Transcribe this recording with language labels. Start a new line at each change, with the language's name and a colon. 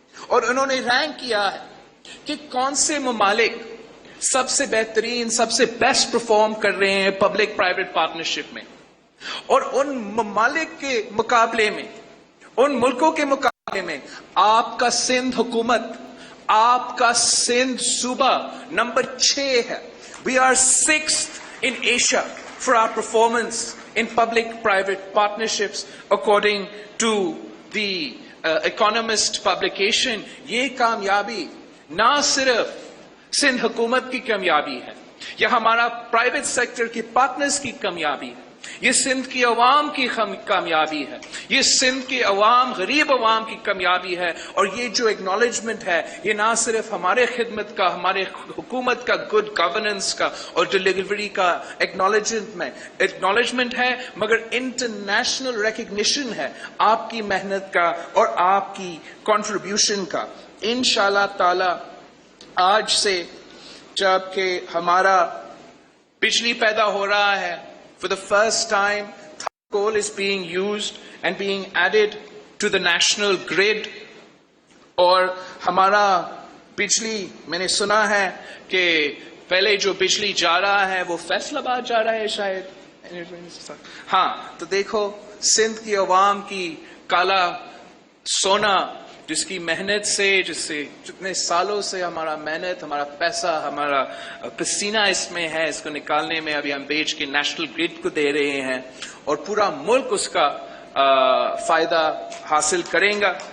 Urdu: اور انہوں نے رینک کیا ہے کہ کون سے ممالک سب سے بہترین، سب سے بیسٹ پرفارم کر رہے ہیں پبلک پرائیویٹ پارٹنرشپ میں. اور ان ممالک کے مقابلے میں، ان ملکوں کے مقابلے میں آپ کا سندھ حکومت، آپ کا سندھ صوبہ نمبر 6 ہے.
English: We are 6th in Asia for our performance in public-private partnerships according to the Economist publication.
Urdu: یہ کامیابی نہ صرف سندھ حکومت کی کامیابی ہے، یہ ہمارا پرائیویٹ سیکٹر کی پارٹنرز کی کامیابی ہے، یہ سندھ کی عوام کی کامیابی ہے، یہ سندھ کے عوام، غریب عوام کی کامیابی ہے. اور یہ جو ایکنالجمنٹ ہے یہ نہ صرف ہمارے خدمت کا، ہمارے حکومت کا گڈ گورننس کا اور ڈلیوری کا ایکنالجمنٹ ہے، مگر انٹرنیشنل ریکگنیشن ہے آپ کی محنت کا اور آپ کی کنٹریبیوشن کا. انشاءاللہ تعالی آج سے جب کہ ہمارا بجلی پیدا ہو رہا ہے.
English: For the first time, coal is being used and being added to the national grid.
Urdu: اور ہمارا بجلی میں نے سنا ہے کہ پہلے جو بجلی جا رہا ہے وہ فیصل آباد جا رہا ہے شاید. ہاں تو دیکھو سندھ کی عوام کی کالا سونا جس کی محنت سے جتنے سالوں سے ہمارا محنت ہمارا پیسہ ہمارا پسینہ اس میں ہے, اس کو نکالنے میں ابھی ہم بیچ کے نیشنل گریڈ کو دے رہے ہیں اور پورا ملک اس کا فائدہ حاصل کرے گا.